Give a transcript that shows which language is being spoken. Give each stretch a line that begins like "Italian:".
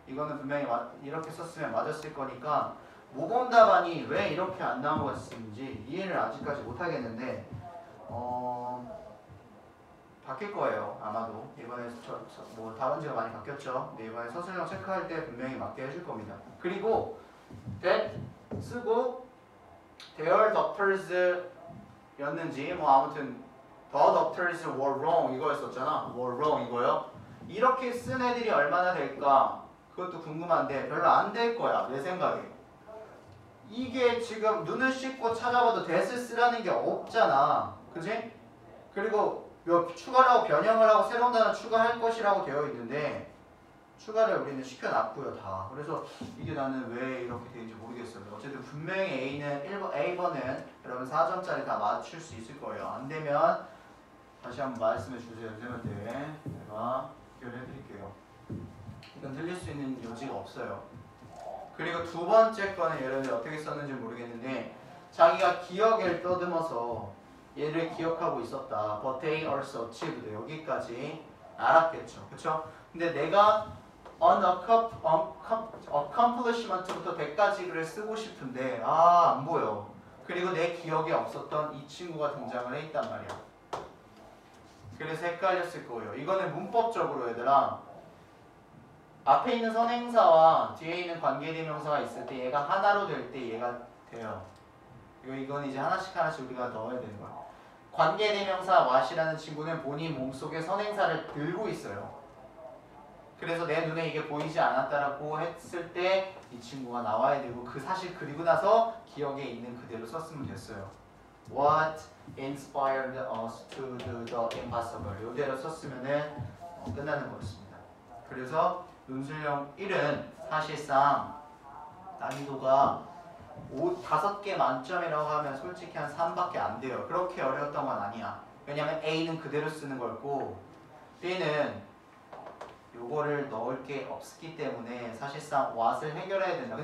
Korean: 이거는 분명히 이렇게 썼으면 맞았을 거니까 모범 답안이 왜 이렇게 안 나온 것인지 이해를 아직까지 못하겠는데 바뀔 거예요. 아마도 이번에 뭐 답안지가 많이 바뀌었죠. 근데 이번에 서술형 체크할 때 분명히 맞게 해줄 겁니다. 그리고 that 쓰고 their doctors 였는지 뭐 아무튼
English: the doctors were wrong
Korean: 이거였었잖아. were wrong 이거요. 이렇게 쓴 애들이 얼마나 될까? 그것도 궁금한데 별로 안 될 거야. 내 생각에. 이게 지금 눈을 씻고 찾아봐도 that을 쓰라는 게 없잖아. 그지? 그리고 추가를 하고 변형을 하고 새로운 단어 추가할 것이라고 되어 있는데 추가를 우리는 시켜놨고요 다. 그래서 이게 나는 왜 이렇게 되는지 모르겠어요. 어쨌든 분명히 A번은 여러분 4점짜리 다 맞출 수 있을 거예요. 안 되면 다시 한번 말씀해 주세요. 선생님한테 제가 해결해 드릴게요. 이건 틀릴 수 있는 여지가 없어요. 그리고 두 번째 거는 여러분들 어떻게 썼는지 모르겠는데 자기가 기억을 떠듬어서 얘를 기억하고 있었다.
English: But they also achieved
Korean: 여기까지 알았겠죠. 그쵸? 근데 내가 accomplishment부터 100까지를 쓰고 싶은데 안 보여. 그리고 내 기억에 없었던 이 친구가 등장을 해 있단 말이야. 그래서 헷갈렸을 거예요. 이거는 문법적으로 얘들아 앞에 있는 선행사와 뒤에 있는 관계대명사가 있을 때 얘가 하나로 될 때 얘가 돼요. 이건 이제 하나씩 우리가 넣어야 되는 거야. 관계대명사 what이라는 친구는 본인 몸속에 선행사를 들고 있어요. 그래서 내 눈에 이게 보이지 않았다라고 했을 때 이 친구가 나와야 되고 그 사실 그리고 나서 기억에 있는 그대로 썼으면 됐어요.
English: What inspired us to do the impossible
Korean: 이대로 썼으면 끝나는 거였습니다. 그래서 논술형 1은 사실상 난이도가 5개 만점이라고 하면 솔직히 한 3밖에 안 돼요. 그렇게 어려웠던 건 아니야. 왜냐면 A는 그대로 쓰는 거였고 B는 요거를 넣을 게 없기 때문에 사실상 what을 해결해야 된다.